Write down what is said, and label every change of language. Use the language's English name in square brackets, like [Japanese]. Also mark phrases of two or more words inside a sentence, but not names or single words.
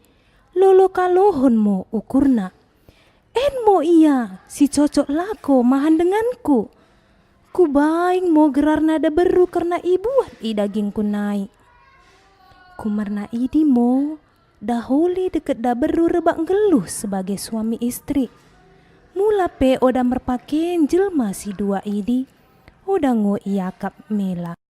[Batak Karo] Lolo kalohon mo ukurna. En mo iya si cocok lako mahan denganku. Kubaing mo gerarna da beru karena ibuat i dagingku naik. Kumarna idi mo daholi deket da beru rebak geluh [Indonesian] sebagai suami istri. [Batak Karo] Mula pe oda merpakein jelma si dua idi. Oda ngo iakap mela.